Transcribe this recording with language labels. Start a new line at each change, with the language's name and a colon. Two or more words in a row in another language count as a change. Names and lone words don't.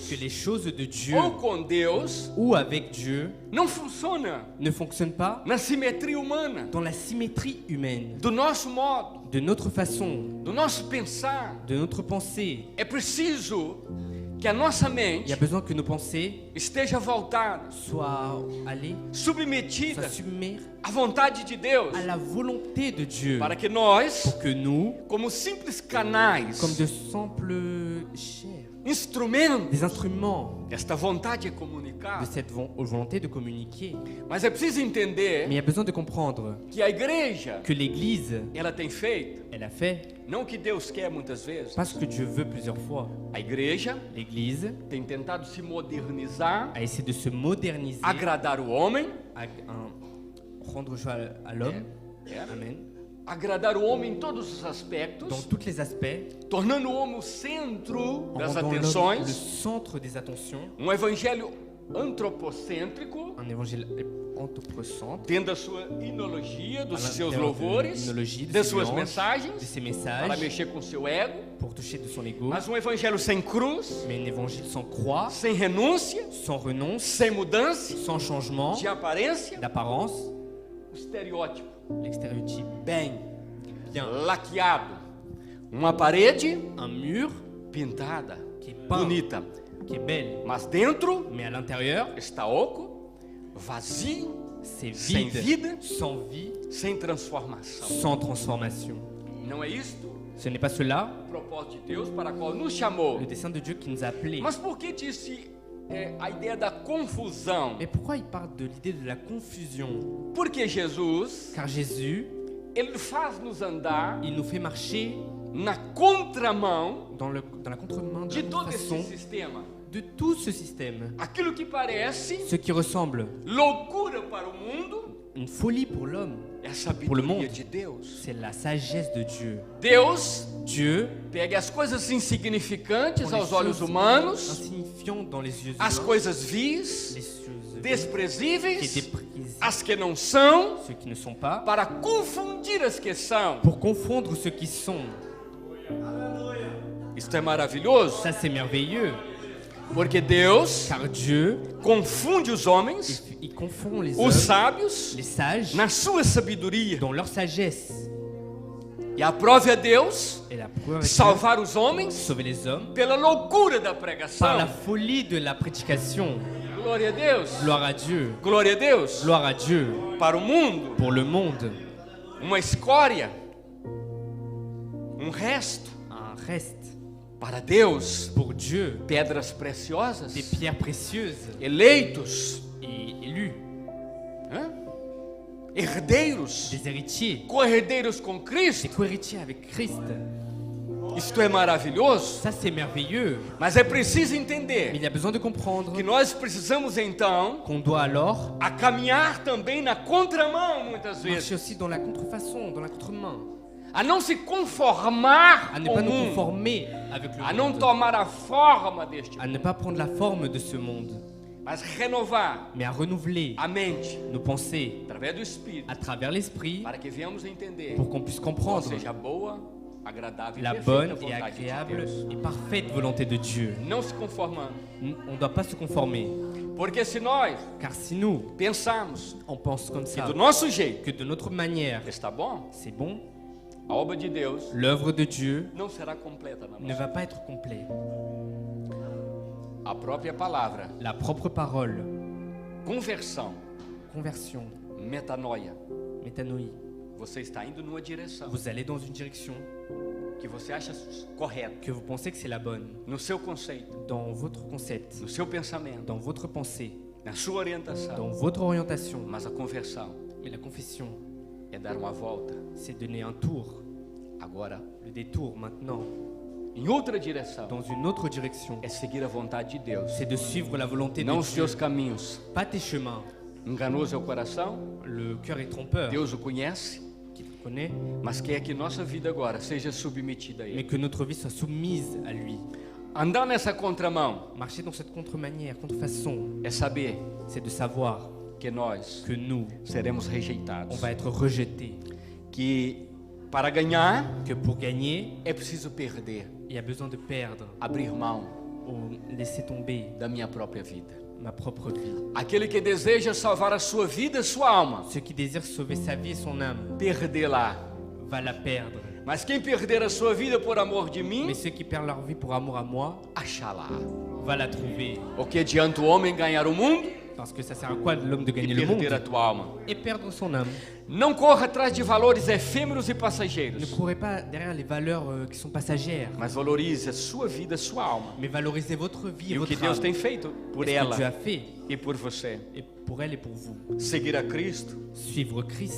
French: que les choses de Dieu
Portuguese: ou com Deus
French: ou avec Dieu
Portuguese: não funcionam
French: ne fonctionnent pas
Portuguese: na simetria humana,
French: dans la symétrie humaine,
Portuguese: do nosso modo,
French: de notre façon,
Portuguese: do nosso pensar.
French: de notre pensée.
Portuguese: É preciso que a nossa
French: Il y
Portuguese: mente
French: a besoin que nos pensées
Portuguese: esteja voltada,
French: soient allées,
Portuguese: submetida
French: soient submergées
Portuguese: à vontade de Deus,
French: à la volonté de Dieu,
Portuguese: para que nós,
French: pour que nous,
Portuguese: como simples canais,
French: comme de simples chairs,
Portuguese: instrumentos,
French: des instruments
Portuguese: esta vontade é de comunicar.
French: cette volonté de communiquer.
Portuguese: Mas é preciso
French: Mais
Portuguese: entender
French: il y a besoin de comprendre
Portuguese: que a igreja,
French: que l'Église,
Portuguese: ela tem feito,
French: elle a fait,
Portuguese: não o que Deus quer muitas vezes.
French: pas ce que Dieu veut plusieurs fois.
Portuguese: A igreja
French: L'Église
Portuguese: tem tentado se modernizar,
French: a essayé de se moderniser,
Portuguese: agradar o homem,
French: rendre joie à l'homme,
Portuguese: é,
French: Amen,
Portuguese: agradar o homem em todos os
French: dans
Portuguese: aspectos,
French: tous les aspects,
Portuguese: tornando o homem o centro
French: en
Portuguese: das
French: rendant l'homme le
Portuguese: atenções,
French: centre des attentions,
Portuguese: um evangelho antropocêntrico,
French: un évangile anthropocentre,
Portuguese: dentro da sua inologia, dos
French: à
Portuguese: seus
French: l'intérieur de
Portuguese: louvores,
French: l'hymnologie, de
Portuguese: das
French: ses
Portuguese: suas
French: louanges, de
Portuguese: mensagens,
French: ses
Portuguese: para
French: messages,
Portuguese: mexer com seu ego,
French: pour toucher de son ego,
Portuguese: mas um evangelho sem cruz,
French: mais un évangile sans croix,
Portuguese: sem renúncia,
French: sans renonce,
Portuguese: sem mudança,
French: sans changement,
Portuguese: de aparência,
French: d'apparence,
Portuguese: o estereótipo,
French: l'exstéréotype,
Portuguese: bem
French: bien,
Portuguese: laqueado, uma parede
French: un mur
Portuguese: pintada,
French: qui est peint,
Portuguese: bonita,
French: qui est belle,
Portuguese: mas dentro
French: mais à l'intérieur,
Portuguese: está oco, vazio,
French: c'est
Portuguese: sem
French: vide,
Portuguese: vida,
French: sans vie,
Portuguese: sem transformação.
French: sans transformation.
Portuguese: Não é isto
French: Ce n'est pas cela
Portuguese: o propósito de Deus para qual nos chamou.
French: le dessein de Dieu qui nous a appelés.
Portuguese: Mas por que disse a ideia da confusão?
French: Mais pourquoi il parle de l'idée de la confusion?
Portuguese: Porque Jesus,
French: Car Jésus,
Portuguese: ele faz nos andar
French: il nous fait marcher
Portuguese: na contramão
French: dans la contremain de
Portuguese: de
French: la
Portuguese: todo esse
French: façon
Portuguese: sistema.
French: de tout ce système.
Portuguese: Aquilo que parece
French: Ce qui ressemble
Portuguese: loucura para o mundo
French: une folie pour l'homme,
Portuguese: é a
French: Pour le
Portuguese: sabedoria
French: monde.
Portuguese: de Deus.
French: c'est la sagesse de Dieu.
Portuguese: Deus
French: Dieu,
Portuguese: pega as coisas insignificantes
French: prend les
Portuguese: aos olhos
French: choses
Portuguese: humanos,
French: insignifiantes dans les yeux
Portuguese: as
French: humains,
Portuguese: coisas vis,
French: les choses qui
Portuguese: desprezíveis,
French: déprisent
Portuguese: as que não são,
French: ceux qui ne sont pas,
Portuguese: para confundir as que são.
French: pour confondre ceux qui sont.
Portuguese: Isto é maravilhoso,
French: Ça, c'est merveilleux,
Portuguese: porque Deus
French: car Dieu,
Portuguese: confunde os homens,
French: il confond les
Portuguese: os
French: hommes,
Portuguese: sábios,
French: les sages,
Portuguese: na sua sabedoria.
French: dans leur sagesse.
Portuguese: E aprove a Deus
French: Et la preuve est que
Portuguese: salvar os homens
French: sauver les hommes
Portuguese: pela loucura da
French: par
Portuguese: pregação.
French: la folie de la prédication.
Portuguese: Glória a Deus.
French: Gloire à Dieu,
Portuguese: Glória a Deus.
French: gloire à Dieu
Portuguese: Para o mundo,
French: pour le monde.
Portuguese: uma escória, resto.
French: Un reste
Portuguese: Para Deus,
French: pour Dieu,
Portuguese: pedras preciosas,
French: des pierres précieuses
Portuguese: eleitos,
French: et élus,
Portuguese: hã? Herdeiros,
French: des héritiers,
Portuguese: co-herdeiros com
French: des
Portuguese: Cristo.
French: co-héritiers avec Christ.
Portuguese: Isto é maravilhoso,
French: Ça, c'est merveilleux.
Portuguese: mas é preciso
French: Mais
Portuguese: entender
French: il y a besoin de comprendre
Portuguese: que nós precisamos então
French: qu'on doit alors
Portuguese: a caminhar também na contramão muitas
French: marcher
Portuguese: vezes,
French: aussi dans la contrefaçon, dans la contremain,
Portuguese: a não se conformar
French: à ne
Portuguese: com
French: pas
Portuguese: o
French: nous
Portuguese: mundo,
French: conformer avec
Portuguese: a
French: le
Portuguese: não
French: monde,
Portuguese: tomar a forma deste
French: à
Portuguese: mundo,
French: ne pas prendre la forme de ce monde,
Portuguese: mas renovar
French: mais à renouveler
Portuguese: a mente
French: nos pensées
Portuguese: através do Espírito,
French: à travers l'esprit
Portuguese: para que venhamos a entender
French: pour qu'on puisse
Portuguese: qual
French: comprendre
Portuguese: seja a boa, agradável e
French: la
Portuguese: perfeita
French: bonne et
Portuguese: vontade de
French: agréable
Portuguese: Deus.
French: et parfaite volonté de Dieu.
Portuguese: Não se conformando,
French: On ne doit pas se conformer,
Portuguese: porque se nós
French: car si nous,
Portuguese: pensarmos
French: on pense comme
Portuguese: que
French: ça,
Portuguese: do nosso jeito
French: que de notre manière,
Portuguese: está bom,
French: c'est bon,
Portuguese: a obra de Deus
French: l'œuvre de Dieu
Portuguese: não será completa na
French: ne
Portuguese: nossa.
French: va pas être complète.
Portuguese: A própria palavra,
French: La propre parole,
Portuguese: conversão,
French: conversion,
Portuguese: metanoia,
French: métanoïe,
Portuguese: você está indo numa direção
French: vous allez dans une direction
Portuguese: que você acha correta,
French: que vous pensez que c'est la bonne,
Portuguese: no seu conceito,
French: dans votre concept,
Portuguese: no seu pensamento,
French: dans votre pensée,
Portuguese: na sua
French: dans
Portuguese: orientação,
French: votre orientation.
Portuguese: mas a conversão
French: Mais la confession,
Portuguese: é dar uma volta
French: c'est donner un tour,
Portuguese: agora
French: le détour maintenant,
Portuguese: em outra direção.
French: dans une autre direction.
Portuguese: É seguir a vontade de Deus,
French: C'est de suivre la volonté
Portuguese: não
French: de
Portuguese: os
French: Dieu,
Portuguese: teus caminhos.
French: pas tes chemins.
Portuguese: Enganoso é o coração,
French: Le cœur est trompeur,
Portuguese: Deus o conhece,
French: qui le connaît,
Portuguese: mas quer que nossa vida agora seja submetida a
French: mais
Portuguese: Ele.
French: que notre vie soit soumise à lui.
Portuguese: Andar nessa contramão
French: Marcher dans cette contre-manière, contre-façon,
Portuguese: é saber
French: c'est de savoir
Portuguese: que nós
French: que nous,
Portuguese: seremos
French: on
Portuguese: rejeitados.
French: va être rejetés,
Portuguese: Que para ganhar
French: que pour gagner,
Portuguese: é preciso perder,
French: il y a besoin de perdre
Portuguese: abrir mão
French: ou laisser tomber
Portuguese: da minha própria vida.
French: ma propre vie.
Portuguese: Aquele que deseja salvar a sua vida e sua alma,
French: Ceux qui désirent sauver sa vie et son âme
Portuguese: perdê-la.
French: va la perdre.
Portuguese: Mas quem perder a sua vida por amor de mim,
French: Mais ceux qui perdent leur vie pour amour à moi
Portuguese: achá-la.
French: va la trouver.
Portuguese: O que adianta o homem ganhar o mundo
French: Parce que ça sert à quoi de l'homme de
Portuguese: e
French: gagner le monde
Portuguese: perder a tua alma?
French: et perdre son âme?
Portuguese: Não corra atrás de valores efêmeros e
French: Ne
Portuguese: passageiros,
French: courez pas derrière les valeurs qui sont passagères,
Portuguese: mas valorize a sua vida, a sua alma
French: mais valorisez votre vie et
Portuguese: e o que
French: votre
Portuguese: Deus
French: âme.
Portuguese: tem feito por
French: Et ce que Dieu a
Portuguese: ela
French: fait,
Portuguese: e por você.
French: et pour elle et pour vous.
Portuguese: Seguir a Cristo
French: Suivre Christ,